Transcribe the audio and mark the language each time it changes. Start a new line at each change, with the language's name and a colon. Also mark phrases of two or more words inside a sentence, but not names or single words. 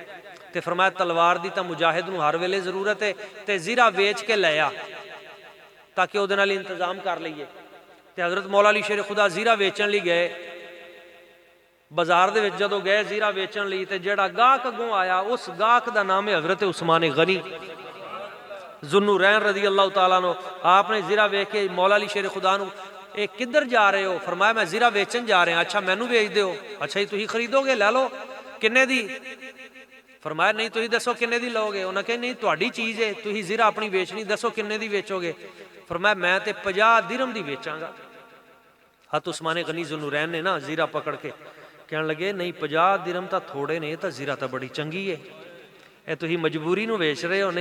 Punjabi: ਤੋ ਫ਼ਰਮਾਇਆ ਤਲਵਾਰ ਕੀ ਤੋ ਮੁਜਾਹਿਦ ਨੂੰ ਹਰ ਵੇਲੇ ਜ਼ਰੂਰਤ ਹੈ, ਤੋ ਜ਼ੀਰਾ ਵੇਚ ਕੇ ਲੈ ਆ ਤਾਕਿ ਉਹਦੇ ਨਾਲ ਇੰਤਜ਼ਾਮ ਕਰ ਲਈਏ। ਤੋ ਹਜ਼ਰਤ ਮੌਲਾ ਅਲੀ ਸ਼ੇਰ ਖ਼ੁਦਾ ਜ਼ੀਰਾ ਵੇਚਣ ਲਈ ਗਏ, ਬਾਜ਼ਾਰ ਦੇ ਵਿਚ ਜਦੋਂ ਗਏ ਜ਼ੀਰਾ ਵੇਚਣ ਲਈ, ਤੇ ਜਿਹੜਾ ਗਾਹਕ ਅਗੋਂ ਆਇਆ ਉਸ ਗਾਹਕ ਦਾ ਨਾਮ ਹੈ ਹਜ਼ਰਤ ਉਸਮਾਨ ਗ਼ਨੀ ਜ਼ੁੰਨੂਰੈਨ
Arabic: رضي الله تعالى عنه.
Punjabi: ਆਪਨੇ ਜ਼ੀਰਾ ਵੇਖ ਕੇ ਮੌਲਾ ਅਲੀ ਸ਼ੇਰ ਖ਼ੁਦਾ ਨੂੰ ਇਹ ਕਿੱਧਰ ਜਾ ਰਹੇ ਹੋ? ਫਰਮਾਇਆ ਮੈਂ ਜ਼ੀਰਾ ਵੇਚਣ ਜਾ ਰਿਹਾ। ਅੱਛਾ ਮੈਨੂੰ ਵੇਚ ਦਿਓ। ਅੱਛਾ ਜੀ ਤੁਸੀਂ ਖਰੀਦੋਗੇ? ਲੈ ਲਓ। ਕਿੰਨੇ ਦੀ? ਫਰਮਾਇਆ ਨਹੀਂ ਤੁਸੀਂ ਦੱਸੋ ਕਿੰਨੇ ਦੀ ਲਓਗੇ? ਉਹਨਾਂ ਕਹੇ ਨਹੀਂ ਤੁਹਾਡੀ ਚੀਜ਼ ਹੈ, ਤੁਸੀਂ ਜ਼ੀਰਾ ਆਪਣੀ ਵੇਚਣੀ, ਦੱਸੋ ਕਿੰਨੇ ਦੀ ਵੇਚੋਗੇ? ਫਰਮਾਇਆ ਮੈਂ ਤੇ 50 ਦਿਰਹਮ ਦੀ ਵੇਚਾਂਗਾ। ਹਤ ਉਸਮਾਨ ਗਨੀ ਜ਼ੁਲਨੂਰੈਨ ਨੇ ਨਾ ਜ਼ੀਰਾ ਪਕੜ ਕੇ ਕਹਿਣ ਲੱਗੇ ਨਹੀਂ 50 ਦਿਰਹਮ ਤਾਂ ਥੋੜੇ ਨੇ, ਇਹ ਤਾਂ ਜ਼ੀਰਾ ਤਾਂ ਬੜੀ ਚੰਗੀ ਹੈ, ਇਹ ਤੁਸੀਂ ਮਜਬੂਰੀ ਨੂੰ ਵੇਚ ਰਹੇ ਹੋ।